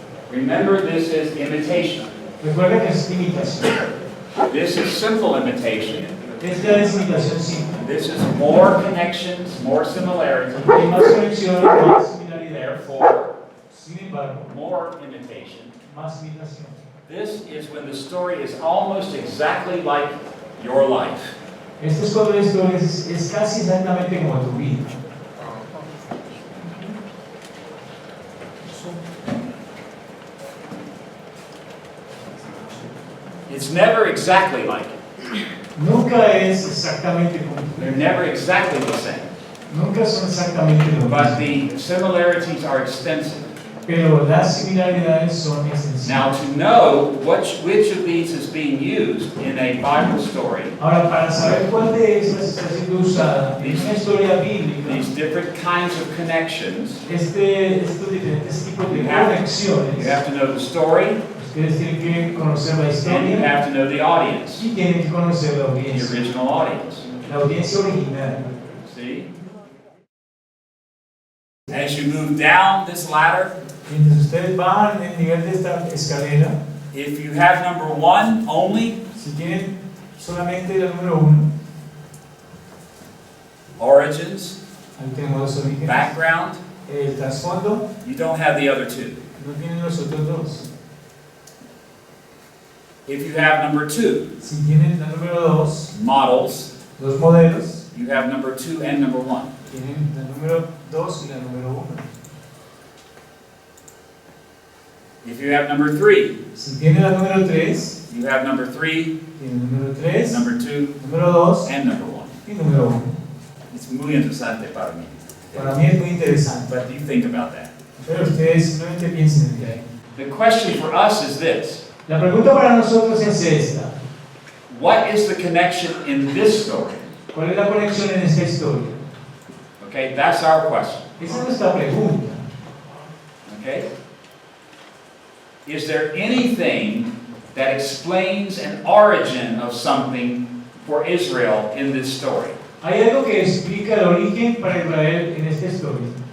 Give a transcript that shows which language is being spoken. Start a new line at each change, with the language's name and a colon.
English: Remember, this is imitation.
Spanish: Recuerda que es imitación.
English: This is simple imitation.
Spanish: Esta es imitación simple.
English: This is more connections, more similarities.
Spanish: Hay más conexiones, más similaridad.
English: Therefore,
Spanish: Sin embargo,
English: more imitation.
Spanish: más imitación.
English: This is when the story is almost exactly like your life.
Spanish: Esto es cuando la historia es casi exactamente como tu vida.
English: It's never exactly like it.
Spanish: Nunca es exactamente como tu
English: They're
Spanish: vida.
English: never exactly the same.
Spanish: Nunca son exactamente lo
English: But
Spanish: mismo.
English: the similarities are extensive.
Spanish: Pero las similaridades son extensivas.
English: Now, to know which of these is being used in a Bible story,
Spanish: Ahora, para saber cuál de estas está siendo usada en una historia bíblica,
English: these different kinds of connections,
Spanish: estos diferentes tipos de
English: you have
Spanish: conexiones,
English: to know the story
Spanish: ustedes tienen que conocer la
English: and you
Spanish: historia
English: have to know the audience,
Spanish: y tienen que conocer la
English: the
Spanish: audiencia,
English: original audience.
Spanish: la audiencia original.
English: See? As you move down this ladder,
Spanish: Mientras ustedes bajan el nivel de esta escalera,
English: if you have number 1 only,
Spanish: si tienen solamente la número 1,
English: origins,
Spanish: ahí tenemos los orígenes,
English: background,
Spanish: el trasfondo,
English: you don't have the other 2.
Spanish: no tienen los otros dos.
English: If you have number 2,
Spanish: Si tienen la número 2,
English: models,
Spanish: dos modelos,
English: you have number 2 and number 1.
Spanish: tienen la número 2 y la número 1.
English: If you have number 3,
Spanish: Si tienen la número 3,
English: you have number 3,
Spanish: tienen número 3,
English: number 2,
Spanish: número 2
English: and number 1.
Spanish: y número 1. Es muy interesante para mí. Para mí es muy interesante,
English: But you think about that.
Spanish: pero ustedes simplemente piensen en que
English: The question for us is this.
Spanish: la pregunta para nosotros es esta:
English: What is the connection in this story?
Spanish: ¿cuál es la conexión en esta historia?
English: Okay, that's our question.
Spanish: Esa es nuestra pregunta.
English: Okay? Is there anything that explains an origin of something for Israel in this story?
Spanish: ¿Hay algo que explica el origen para Israel en esta historia?